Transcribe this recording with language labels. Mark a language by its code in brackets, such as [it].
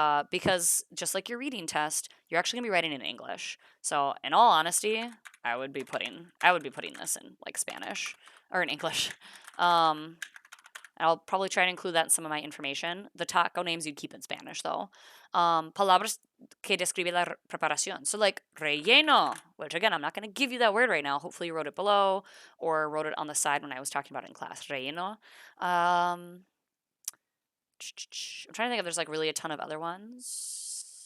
[en] Because just like your reading test, you're actually gonna be writing in English. So, in all honesty, I would be putting this in like Spanish or in English. Um, I'll probably try to include that in some of my information. The taco names you'd keep in Spanish though. [es] Palabras que describe la preparación. [en] So like relleno, which again I'm not going to give you that word right now. Hopefully you wrote it below or wrote it on the side when I was talking about it in class. Relleno. Um, I'm trying to think if there's like really a ton of other ones.